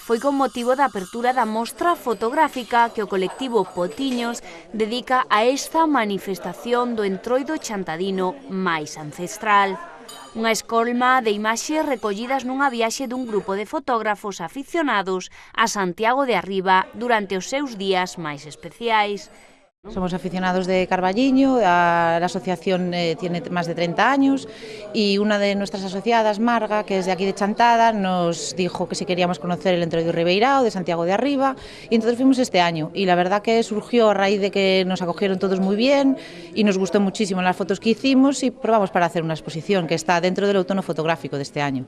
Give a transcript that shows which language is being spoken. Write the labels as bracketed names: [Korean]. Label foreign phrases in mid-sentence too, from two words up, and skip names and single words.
[Galician] Foi con motivo da apertura da mostra fotográfica que o colectivo Potiños dedica a esta manifestación do Entroido chantadino máis ancestral. Unha escolma de imaxes recollidas nunha viaxe dun grupo de fotógrafos aficionados a Santiago de Arriba durante os seus días máis especiais. [Spanish] Somos aficionados de Carballiño, la asociación tiene más de 30 años y una de nuestras asociadas, Marga, que es de aquí de Chantada, nos dijo que si queríamos conocer el Entroido Ribeirao de Santiago de Arriba y entonces fuimos este año y la verdad que surgió a raíz de que nos acogieron todos muy bien y nos gustó muchísimo las fotos que hicimos y probamos para hacer una exposición que está dentro del [Galician] outono fotográfico [Spanish] de este año.